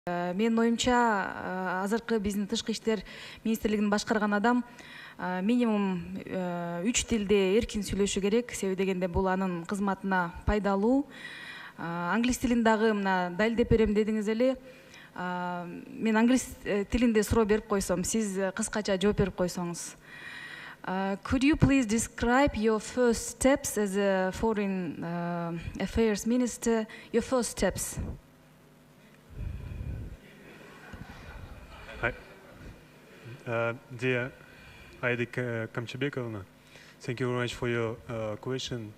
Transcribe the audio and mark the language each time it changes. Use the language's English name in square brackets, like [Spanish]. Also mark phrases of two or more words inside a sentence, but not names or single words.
[Kyrgyz] Менин оюмча азыркы биздин тышкы иштер министрлигин башкарган адам минимум 3 тилде эркин сүйлөшү керек. Себеби дегенде бул анын кызматына пайдалуу. Англис тилин дагы мына далилдеп берем дедиңиз эле. Мен англис тилинде суроо берип койсом, сиз кыскача жооп берип койсоңуз. [English] Could you please describe your first steps as a foreign affairs minister? Your first steps. Dear Aida Kamchabekovna, thank you very much for your question.